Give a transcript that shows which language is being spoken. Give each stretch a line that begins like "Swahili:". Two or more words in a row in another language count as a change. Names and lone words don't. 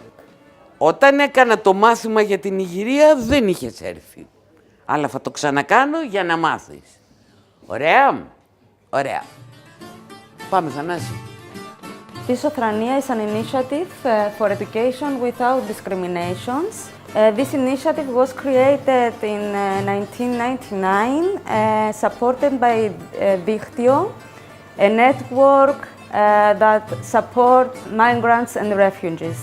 Greek: Όταν έκανα το μάθημα για την Ιγυρία δεν είχες έρθει. Αλλά θα το ξανακάνω για να μάθεις. Ωραία, ωραία. Πάμε, Θανάση.
English: Schizophrenia is an initiative for education without discriminations. This initiative was created in 1999, supported by Dictio, a network that supports migrants and refugees.